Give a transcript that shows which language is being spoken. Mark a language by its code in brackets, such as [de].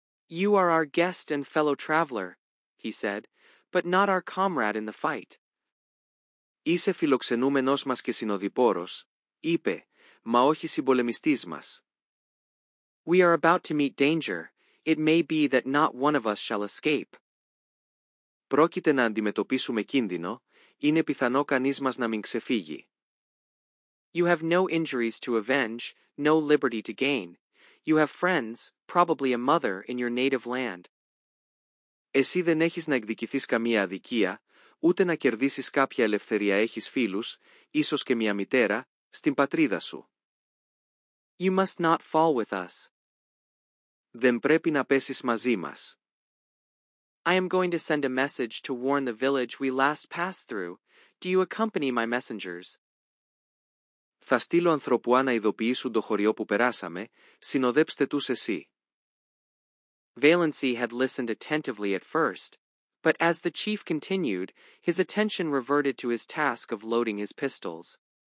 [en] You are our guest and fellow traveler, he said, but not our comrade in the fight. [el] Είσαι φιλοξενούμενος μας και συνοδοιπόρος, είπε, μα όχι συμπολεμιστής μας. [en] We are about to meet danger. It may be that not one of us shall escape. [el] Πρόκειται να αντιμετωπίσουμε κίνδυνο, είναι πιθανό κανείς μας να μην ξεφύγει. [en] You have no injuries to avenge, no liberty to gain. You have friends, probably a mother, in your native land. [el] Εσύ δεν έχεις να εκδικηθείς καμία αδικία, ούτε να κερδίσεις κάποια ελευθερία. Έχεις φίλους, ίσως και μια μητέρα, στην πατρίδα σου. [en] You must not fall with us. [el] Δεν πρέπει να πέσεις μαζί μας. [en] I am going to send a message to warn the village we last passed through. Do you accompany my messengers? [el] Θα στείλω ανθρωπουά να ειδοποιήσουν το χωριό που περάσαμε, συνοδέψτε τους εσύ. [en] Valency had listened attentively at first, but as the chief continued, his attention reverted to his task of loading his pistols.